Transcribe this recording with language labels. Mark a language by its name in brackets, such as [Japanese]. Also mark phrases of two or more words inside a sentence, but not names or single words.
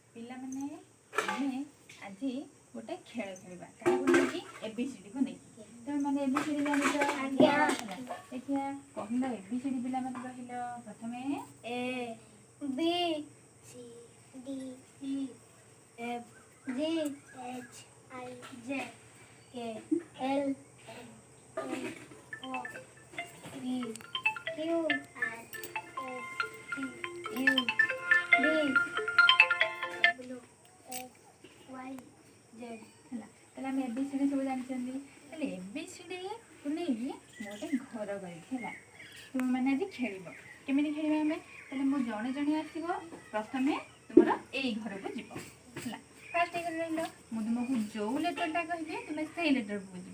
[Odia] ପିଲାମାନେ ଆମେ ଆଜି ଗୋଟେ ଖେଳ ଖେଳିବା କାହାକୁ ନେଇକି ABCD କୁ ନେଇକି ତମେ ମାନେ ABCD ଜାଣିଛ? ଆଜ୍ଞା। ଦେଖିଆ କହିଲ ABCD ପିଲାମାନେ କହିଲ ପ୍ରଥମେ [English] A B C D E F G H I J K L M N O P Q R S T U V W X Y Z [Odia] ହେଲା ତାହେଲେ ଆମେ ABCD ସବୁ ଜାଣିଛନ୍ତି। ତାହେଲେ ABCD କୁ ନେଇକି ମୁଁ ଗୋଟେ ଘର କରିଛି ହେଲା ତୁମେ ମାନେ ଆଜି ଖେଳିବ। କେମିତି ଖେଳିବା ଆମେ? ତାହେଲେ ମୁଁ ଜଣେ ଜଣେ ଆସିବ ପ୍ରଥମେ ତୁମର ଏଇ ଘରକୁ ଯିବ ହେଲା। ଫାର୍ଷ୍ଟ ଏଇ ଘରେ ରହିଲ ମୁଁ ତୁମକୁ ଯୋଉ ଲେଟରଟା କହିବି ତୁମେ ସେଇ ଲେଟରକୁ ଯିବ।